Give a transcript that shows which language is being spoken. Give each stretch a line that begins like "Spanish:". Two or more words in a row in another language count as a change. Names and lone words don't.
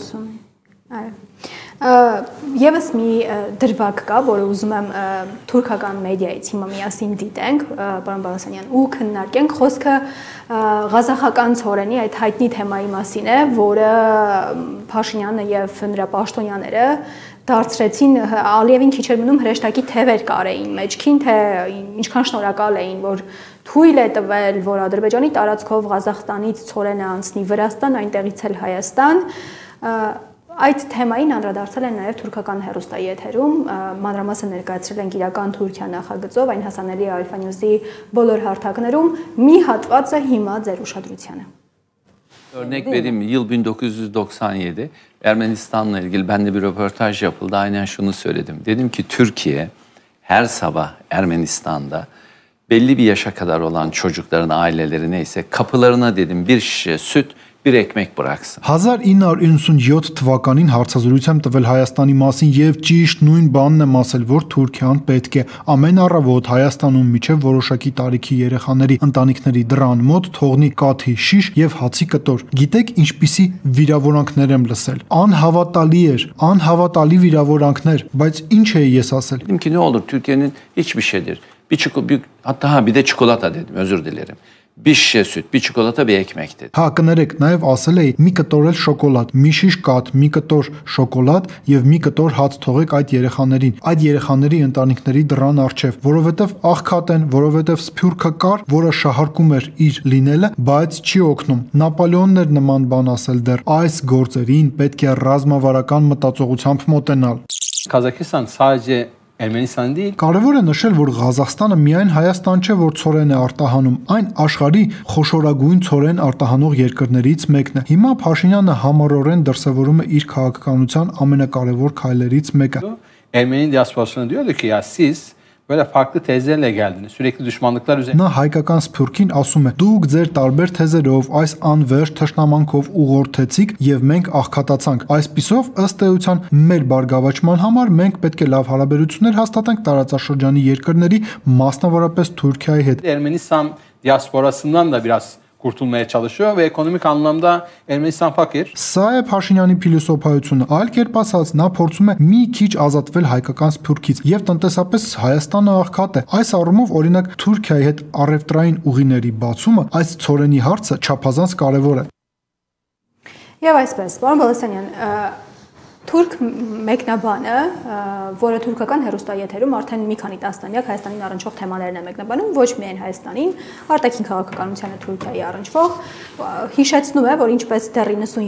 Armenian: Այո։ Եվս մի դրվագ կա, որը ուզում եմ թուրքական մեդիայից հիմա միասին դիտենք, պարոն Բալասանյան, ու քննարկենք, խոսքը ղազախական ցորենի այդ հայտնի թեմայի մասին է, որը Փաշինյանը եւ նրա պաշտոնյաները դարձրեցին Ալիևին քիչ էր մնում հրեշտակի թևեր կարեին մեջքին, թե ինչքան շնորհակալ էին, որ թույլ է տվել, որ Ադրբեջանի տարածքով Ղազախստանից ցորենը անցնի Վրաստան, այնտեղից էլ Հայաստան։ Այդ թեմային անդրադարձել են նաև թուրքական հեռուստայի եթերում, մանրամասն ներկայացրել են իրական Թուրքիա նախագծով, այն հասանելի է Alfa News-ի բոլոր հարթակներում, մի հատվածը հիմա ձեր ուշադրությանը։
Turkish: Örnek vereyim, yıl 1997 Ermenistan'la ilgili ben de bir röportaj yapıldı. Aynen şunu söyledim. Dedim ki Türkiye her sabah Ermenistan'da belli bir yaşa kadar olan çocukların aileleri neyse kapılarına dedim bir şişe süt, bir ekmek bıraksın.
Armenian: 1997 թվականին հարցազրույց եմ տվել Հայաստանի մասին եւ ճիշտ նույն բանն եմ ասել, որ Թուրքիան պետք է ամեն առավոտ Հայաստանում միջև որոշակի տարիքի երեխաների ընտանիքների դռան մոտ թողնի կաթի շիշ եւ հացի կտոր։ Գիտեք ինչպիսի վիրավորանքներ եմ լսել։ Անհավատալի վիրավորանքներ, բայց ինչ էի ես ասել։
Turkish: Dedim ki ne olur Türkiye'nin hiçbir şeydir. Hatta bir de çikolata dedim, özür dilerim. Bir şişe süt, bir çikolata, bir ekmek dedim.
Armenian: Հա, կներեք, նաև ասել էի մի կտոր էլ շոկոլադ, մի շիշ կաթ, մի կտոր շոկոլադ եւ մի կտոր հաց թողեք այդ երեխաներին, այդ երեխաների ընտանիքների դռան առջև, որովհետեւ աղքատ են, որովհետեւ սփյուռքը կար, որը շահարկում էր իր լինելը, բայց չի օգնում։ Նապոլեոնն էր նման բան ասել դեռ, այս գործերին պետք է ռազմավարական մտածողությամբ մոտենալ։
Turkish: Kazakistan sadece Ermenistan değil.
Armenian: Կարևոր է նշել, որ Ղազախստանը միայն Հայաստան չէ, որ ցորեն է արտահանում, այն աշխարհի խոշորագույն ցորեն արտահանող երկրներից մեկն է։ Հիմա Փաշինյանը համառորեն դրսևորում է իր քաղաքականության ամենակարևոր քայլերից մեկը։
Turkish: Ermeni diasporasına diyordu ki ya siz böyle farklı tezlerle geldiniz. Sürekli düşmanlıklar üzerine.
Armenian: Նա հայկական սփյուռքին ասում է. դուք ձեր տարբեր թեզերով այս անվերջ թշնամանքով ուղղորդեցիք եւ մենք աղքատացանք։ Այսպիսով ըստ էության մեր բարգավաճման համար մենք պետք է լավ հարաբերություններ հաստատենք տարածաշրջանի երկրների, մասնավորապես Թուրքիայի հետ։
Turkish: Ermenistan diasporasından da biraz kurtulmaya çalışıyor ve ekonomik anlamda Ermenistan fakir.
Armenian: Սա է Փաշինյանի փիլիսոփայությունը։ Այլ կերպ ասած, նա փորձում է մի քիչ ազատվել հայկական սփյուռքից եւ տնտեսապես Հայաստանը աղքատ է։ Այս առումով օրինակ Թուրքիայի հետ առևտրային ուղիների բացումը այս ցորենի հարցը չափազանց կարեւոր է։ Եվ այսպես, պարոն Բալասանյան, թուրք մեկնաբանը, որը թուրքական հեռուստաեթերում արդեն մի քանի տասնամյակ Հայաստանին առնչվող թեմաներն է մեկնաբանում, ոչ միայն Հայաստանին, արտաքին քաղաքականությանը Թուրքիայի առնչվող, հիշեցնում է, որ ինչպես դեռ 97-ին